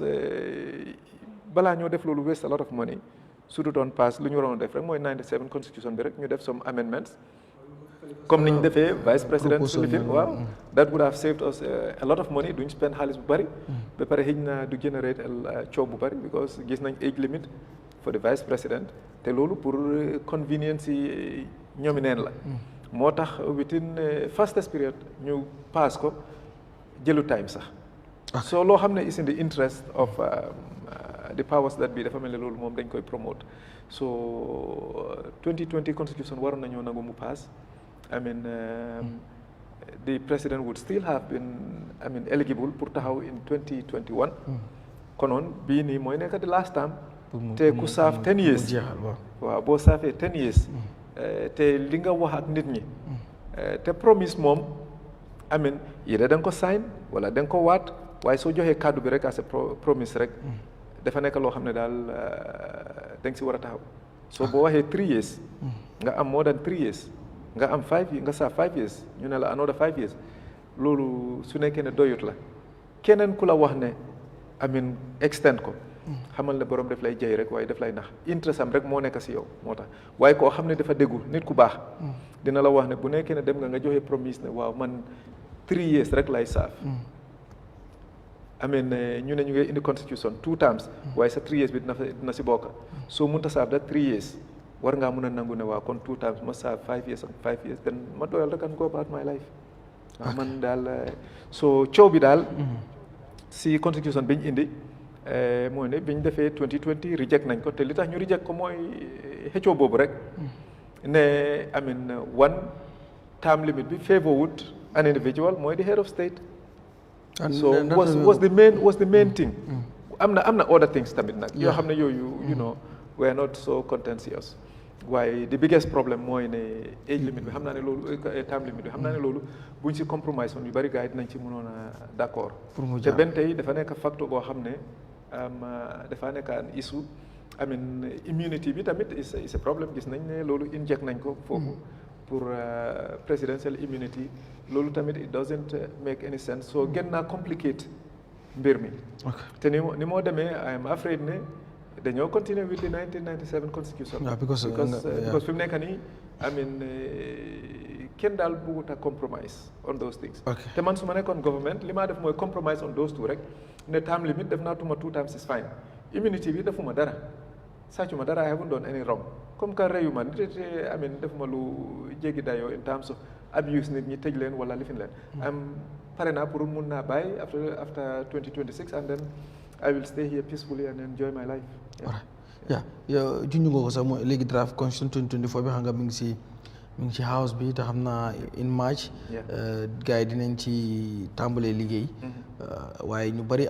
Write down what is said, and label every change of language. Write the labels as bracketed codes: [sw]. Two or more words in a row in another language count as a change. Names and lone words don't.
[wo] balaa ñoo def loolu [en] waste a lot of money [wo] su du doon pass lu ñu waroon def rek mooy 97 constitution bi rek ñu def [en] some amendments [wo] comme niñ defee [fr] vice président [wo] su lifin waaw [en] that would have saved us a lot of money [wo] duñ spend xaalis bu bari ba pare xëy na du generate coow bu bari because gis nañ [en] age limit for the vice president [wo] te loolu pour convenience yi ñoomi neen la moo tax [en] within fastest period [wo] ñu pass ko jëlu time sax so loo xam ne [en] is in the interest of the powers that be [wo] dafa mel ne loolu moom dañ koy promote so 2020 constitution waroon nañoo nangu mu pass [en] I mean the president would still have been eligible [wo] pour taxaw [en] in 2021 [wo] konoon bii nii mooy nekk [en] the last time [wo] te ku saaf [en] 10 years [wo] waaw boo saafee [en] 10 years [wo] te li nga wax ak nit ñi te promise moom [en] I mean [wo] yéen da nga ko sign wala da nga ko waat waaye soo joxee kàddu bi rek [en] as a promise [wo] rek dafa nekk loo xam ne daal da nga si war a taxaw soo boo waxee [en] 3 years [wo] nga am [en] more than 3 years [wo] nga am [en] 5 years [wo] nga saaf [en] 5 years [wo] ñu ne la [en] another 5 years [wo] loolu su nekkee ne doyut la keneen ku la wax ne [en] I mean [wo] extend ko xamal ne borom daf lay jay rek waaye daf lay nax interest am rek moo nekk si yow moo tax waaye koo xam ne dafa déggu nit ku baax dina la wax ne bu nekkee ne dem nga joxe promise ne waaw man [en] 3 years [wo] rek lay saaf [en] I mean [wo] ñu ne ñu ngi indi constitution [en] 2 times [wo] waaye sa [en] 3 years [wo] bi dina si bokk soo mënta saaf da [en] 3 years [wo] war ngaa mun a nangu ne waaw kon [en] 2 times [wo] ma saaf [en] 5 years [wo] ak [en] 5 years [wo] then ma doyal rek [en] and go about my life [wo] waaw man daal so coow bi daal si constitution biñ indi mooy ne biñ defee 2020 reject nañ ko te li tax ñu reject ko mooy xëccoo boobu rek ne [en] I mean one term limit [wo] bi [en] favorwood an individual [wo] mooy [en] the head of state so was the main thing [wo] am na [en] other things [wo] tamit nag yoo xam ne yooyu [en] we are not so contentious [wo] waaye [en] the biggest problem [wo] mooy ne [en] age limit [wo] bi xam naa ne loolu [en] term limit [wo] bi xam naa ne loolu buñ si compromise woon yu bari gars yi dinañ ci mënoon a d'accord te benn tey dafa nekk facteur boo xam ne dafa nekk [en] an issue I mean immunity [wo] bi tamit [en] is a problem [wo] gis nañ ne loolu inject nañ ko foofu pour [en] presidential immunity [wo] loolu tamit [en] it doesn't make any sense [wo] so gën naa complicate mbir mi te ni moo demee [en] I am afraid [wo] ne dañoo [en] continue with the 1997 constitution because [wo] fi mu nekk nii [en] I mean [wo] kenn daal bëggut a [en] compromise on those things [wo] te man su ma nekkoon government li maa def mooy [en] compromise on those two [wo] rek ne [en] term limit [wo] def naa tuma [en] 2 times is fine [wo] immunity bi defuma dara sàccuma dara [en] I haven't done any wrong [fr] comme que [wo] reyu ma nit [en] I mean [wo] defuma lu jéggi dayoo [en] in terms of abuse [wo] nit ñi tëj leen wala lifin leen am pare naa pour mun naa bàyyi [en] after 2026 and then I will stay here peacefully and enjoy my life [wo] yow junj nga ko sax mooy léegi [en] draft constitution 2024 [wo] bi xam nga mi ngi ci house bi te xam naa [en] in March [wo] gars yi dinañ ci tàmbalee liggéey waaye ñu bari